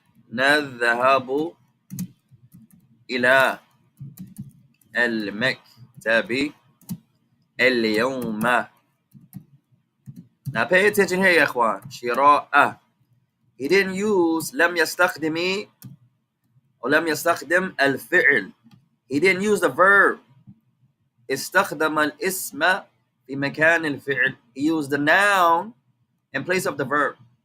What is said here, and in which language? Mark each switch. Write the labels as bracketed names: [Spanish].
[Arabic] سنذهب إلى المكتب اليوم. [English] Now pay attention here [Arabic] يا إخوان. شراء. [English] He didn't use [Arabic] لم يستخدم [English] or [Arabic] لم يستخدم الفعل. [English] He didn't use the verb. [Arabic] استخدم الاسم في مكان الفعل. [English] He used the noun in place of the verb.